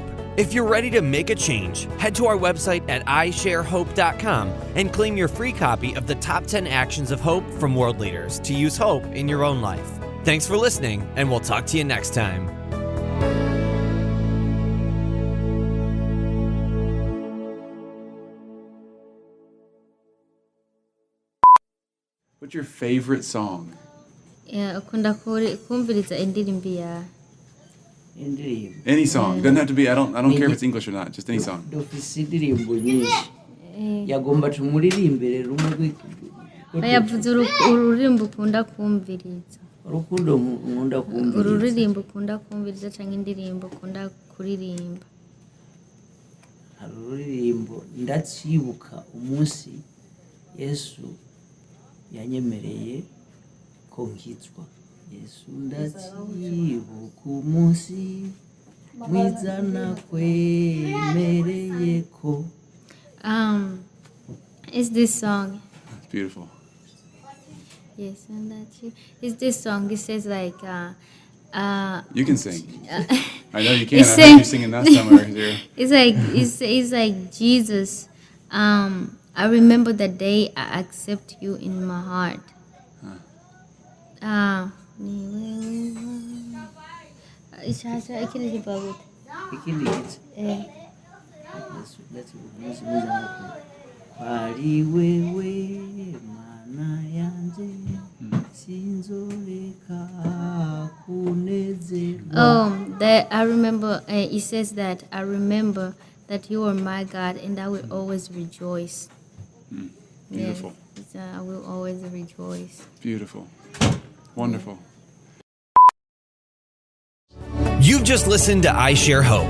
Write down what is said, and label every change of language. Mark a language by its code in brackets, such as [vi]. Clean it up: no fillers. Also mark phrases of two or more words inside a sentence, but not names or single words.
[en] If you're ready to make a change, head to our website at isharehope.com and claim your free copy of the top 10 actions of hope from world leaders to use hope in your own life. Thanks for listening, and we'll talk to you next time. What's your favorite song? [rn] Ukunda kumviriza indirimbo ya indirimbo. [en] Any song. Doesn't have to be, I don't care if it's English or not, just any song. [rn] Dufise indirimbo nyinshi. Yagomba tumuririmbire rumwe yavuze ururirimbo ukunda kumviriza. Urukundo nkunda kumviriza. Ururirimbo ukunda kumviriza cyangwa indirimbo ukunda kuririmba. Ururirimbo ndacibuka umunsi Yesu yanyemereye ko nkizwa. Yesu ndacibuka umunsi mwiza nakwemereye ko. [en] Is this song? It's beautiful. Yes, and that's you. Is this song? It says like, you can sing. I know you can. I heard you singing last time I was here. It's like Jesus. I remember the day I accept you in my heart. [rn] Pari wewe mana yanje sinzoreka kunezerwa. [en] That I remember. It says that I remember that you are my God, and I will always rejoice. Beautiful. Yes, I will always rejoice. Beautiful. Wonderful. You've just listened to I Share Hope.